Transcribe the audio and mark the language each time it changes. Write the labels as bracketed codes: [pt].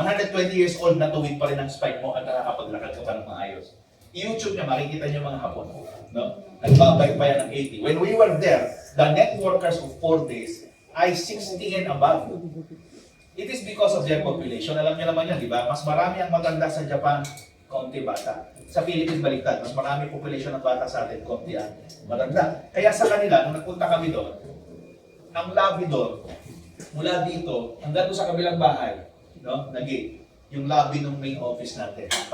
[tl] 120 years old, natuwid pa rin ang spike mo at nakakapaglakad ka pa ng maayos. I-YouTube niya, makikita niyo mga Hapon. No? Nagbabike pa yan ng 80. [en] When we were there, the net workers of Fordays ay 60 and above. It is because of their population. [tl] Alam niyo naman yan, di ba? Mas marami ang matanda sa Japan, konti bata. Sa Philippines, baliktad. Mas marami population ng bata sa atin, konti ang matanda. Kaya sa kanila, nung nagpunta kami doon, ang lobby doon, mula dito, hanggang doon sa kabilang bahay, no? Nag-gate, yung lobby ng main office natin.